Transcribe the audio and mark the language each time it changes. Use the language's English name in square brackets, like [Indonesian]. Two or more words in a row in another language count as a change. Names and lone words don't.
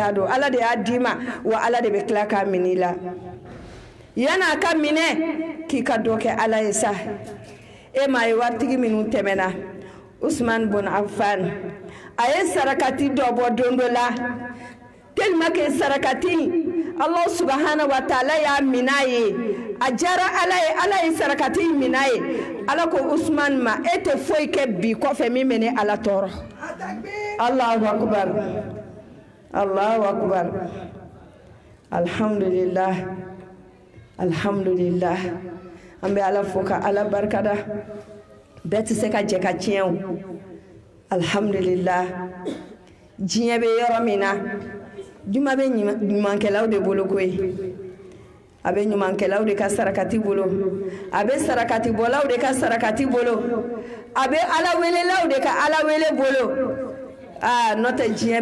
[Bambara] t'a dɔn ala de y'a d'i ma wa ala de bɛ tila k'a minɛ i la yan'a ka minɛ k'i ka dɔ kɛ ala ye sa e ma ye waritigi minnu tɛmɛna Usman bin Affan a ye sarakati dɔ bɔ don dɔ la [French] tellement que [Bambara] sarakati [Arabic] الله سبحانه وتعالى [Bambara] y'a minɛ a ye a diyara ala ye sarakati minɛ a ye ala ko Usman ma e tɛ foyi kɛ bi kɔfɛ min bɛ ne ala tɔɔrɔ [Arabic] الله أكبر الله أكبر الحمد لله الحمد لله [Bambara] an bɛ ala fo ka ala barikada bɛɛ tɛ se ka jɛ ka tiɲɛ o alhamdulillah diɲɛ bɛ yɔrɔ min na juma bɛ ɲumankɛlaw de bolo koyi a bɛ ɲumankɛlaw de ka sarakati bolo a bɛ sarakati bɔlaw de ka sarakati bolo a bɛ ala welelaw de ka ala wele bolo n'o tɛ diɲɛ